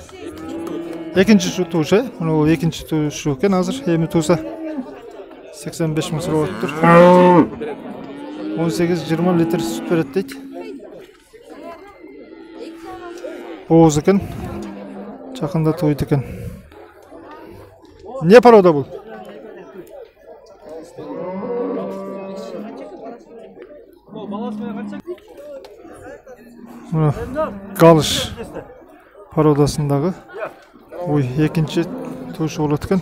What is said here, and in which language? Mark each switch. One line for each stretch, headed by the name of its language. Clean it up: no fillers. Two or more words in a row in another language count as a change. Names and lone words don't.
Kyrgyz: Экинчи туuшу, мына экинчи туuшу экен азыр. Эми туuса 85 миң сурап атыптыр. 18-20 литр сүт берет дейт. Бооз экен.
Kazakh: Жақында тойды екен. Не порода бұл? Галыш породасындағы екінші туышы болады екен.